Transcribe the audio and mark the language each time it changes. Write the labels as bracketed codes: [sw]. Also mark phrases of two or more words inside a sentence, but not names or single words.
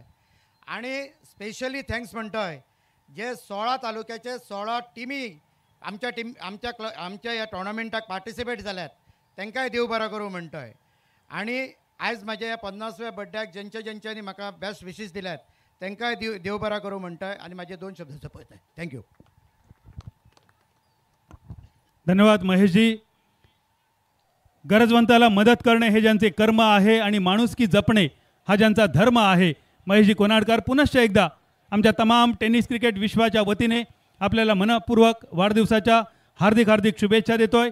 [kok] आनी [en] specially thanks [kok] म्हणटाय जे 16 तालुक्याचे 16 टिमी आमच्या ह्या टोर्नामेंटाक पार्टिसिपेट जाल्यात तांकांय देव बरा करूं म्हणटाय. आनी आयज म्हाज्या ह्या 50व्या बर्थड्याक ज्यांच्यांनी म्हाका [en] best wishes [kok] दिल्यात तांकांय देव बरा करूं म्हणटाय आनी म्हाजे 2 शब्द सोंपयताय. थँक्यू. [mr] धन्यवाद महेशजी. गरजवंताला मदत करणे हे ज्यांचे कर्म आहे आणि माणुसकी जपणे हा ज्यांचा धर्म आहे. महेशजी कोनाडकर पुनश्च एकदा आमच्या तमाम टेनिस क्रिकेट विश्वाच्या वतीने आपल्याला मनपूर्वक वाढदिवसाच्या हार्दिक हार्दिक शुभेच्छा देतोय.